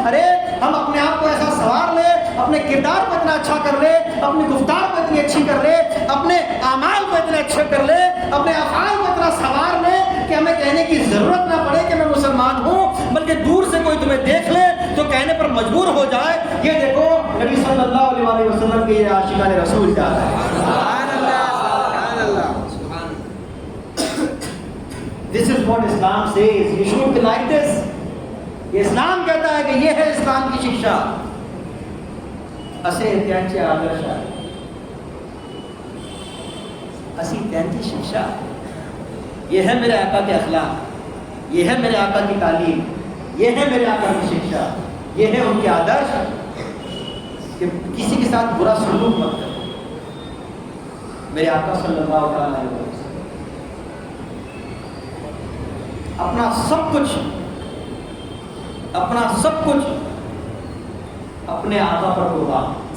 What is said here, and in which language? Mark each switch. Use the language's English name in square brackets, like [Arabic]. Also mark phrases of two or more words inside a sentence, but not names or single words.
[Urdu] ارے ہم اپنے آپ کو ایسا سنوار لے، اپنے کردار کو اتنا اچھا کر لے، اپنی گفتار کو اتنی اچھی کر لے، اپنے اعمال کو اتنے اچھے کر لے، اپنے افعال کو اتنا سنوار لے کہ ہمیں کہنے کی ضرورت نہ پڑے کہ میں مسلمان ہوں، بلکہ دور سے کوئی تمہیں دیکھ لے تو کہنے پر مجبور ہو جائے یہ دیکھو نبی [Arabic] صلی اللہ علیہ وسلم [Urdu] کے یہ عاشقان رسول جا رہا ہے. [Arabic] سبحان اللہ، سبحان اللہ. [English] This is what Islam says. You should be like this. [Urdu] یہ اسلام کہتا ہے کہ یہ ہے اسلام کی شکشا. [Marathi] اسے त्यांचे आदर्श आहे، اسی त्यांची शिक्षा، [Urdu] یہ ہے میرے آقا کے اخلاق، یہ ہے میرے آقا کی تعلیم، یہ ہے میرے آقا کی شکشا، یہ ہے ان کے آدرش کہ کسی کے ساتھ برا سلوک مت کرو. میرے آقا [Arabic] صلی اللہ علیہ وسلم [Urdu] اپنا سب کچھ اپنے آقا پر قربان.